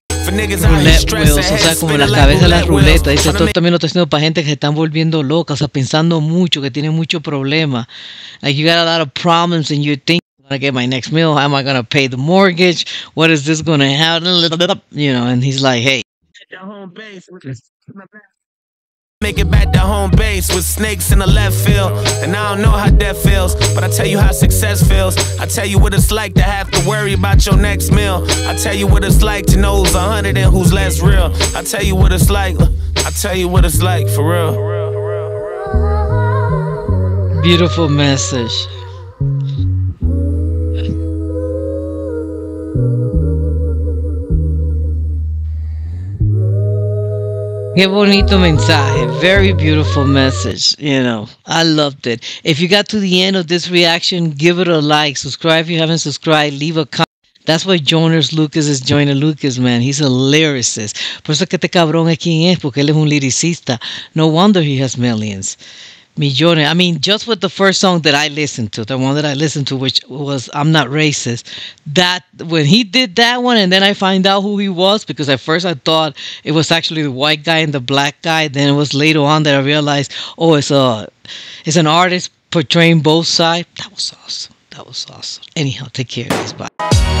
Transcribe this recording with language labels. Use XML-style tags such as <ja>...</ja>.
<es>Roulette wheels, o sea, como la cabeza de la ruleta. Dice, esto también lo estoy haciendo para gente que se están volviendo locas, o sea, pensando mucho, que tienen mucho problema.</es> <en>Like, you got a lot of problems and you're thinking, I'm going to get my next meal. How am I going to pay the mortgage? What is this going to happen? And he's like, hey. Make it back to home base with snakes in the left field. And I don't know how that feels, but I tell you how success feels. I tell you what it's like to have to worry about your next meal. I tell you what it's like to know who's 100 and who's less real. I tell you what it's like. I tell you what it's like for real. Beautiful message.</en> <es>Qué bonito mensaje.</es> <en>Very beautiful message. I loved it. If you got to the end of this reaction, give it a like. Subscribe if you haven't subscribed. Leave a comment. That's why Joyner Lucas is Joyner Lucas, man. He's a lyricist.</en> <es>Por eso es que este cabrón es quien es, porque él es un lyricista.</es> <en>No wonder he has millions. Millones. I mean, just with the first song that I listened to, the one that I listened to, which was I'm Not Racist, that when he did that one, and then I find out who he was, because at first I thought it was actually the white guy and the black guy. Then it was later on that I realized, oh, it's an artist portraying both sides. That was awesome. Anyhow, take care, guys. Bye.</en>